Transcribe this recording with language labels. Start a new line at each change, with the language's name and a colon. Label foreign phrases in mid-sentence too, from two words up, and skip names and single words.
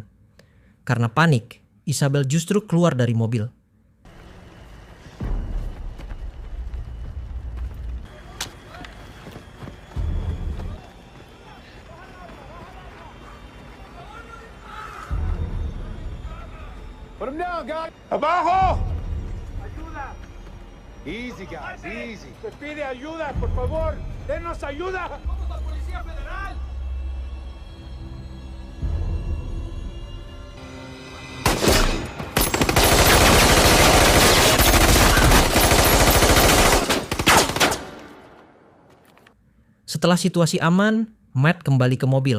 Indonesian: Karena panik, Isabel justru keluar dari mobil.
English: Put him down, guys. Abajo! Easy, guys, easy.
Spanish: Se pide ayuda, por favor. Denos ayuda. Somos la Policía Federal.
Indonesian: Setelah situasi aman, Matt kembali ke mobil.